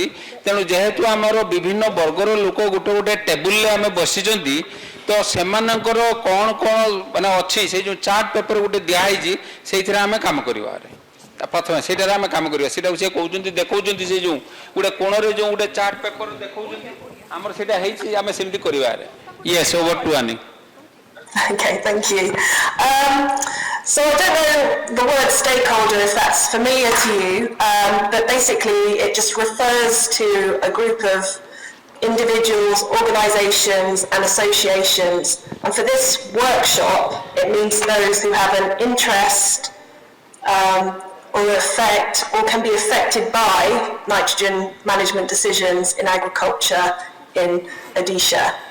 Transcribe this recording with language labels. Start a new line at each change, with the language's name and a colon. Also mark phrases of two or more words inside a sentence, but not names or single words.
Odia: ତେଣୁ ଯେହେତୁ ଆମର ବିଭିନ୍ନ ବର୍ଗର ଲୋକ ଗୋଟେ ଗୋଟେ ଟେବୁଲରେ ଆମେ ବସିଛନ୍ତି, ତ ସେମାନଙ୍କର କ'ଣ କ'ଣ ମାନେ ଅଛି ସେଇ ଯେଉଁ
English: chart paper
Odia: ଗୋଟେ ଦିଆହେଇଛି ସେଇଥିରେ ଆମେ କାମ କରିବା. ପ୍ରଥମେ ସେଇଟାରେ ଆମେ କାମ କରିବା, ସେଇଟାକୁ ସେ କହୁଛନ୍ତି ଦେଖାଉଛନ୍ତି, ସେ ଯେଉଁ ଗୋଟେ କୋଣରେ ଯେଉଁ ଗୋଟେ
English: chart paper
Odia: ଦେଖାଉଛନ୍ତି ଆମର ସେଇଟା ହେଇଛି, ଆମେ ସେମିତି କରିବାରେ.
English: Yes, over to Annie. Okay, thank you. So I don't know the word stakeholder, if that's familiar to you, but basically it just refers to a group of individuals, organisations and associations. And for this workshop, it means those who have an interest or effect or can be affected by nitrogen management decisions in agriculture in Odisha.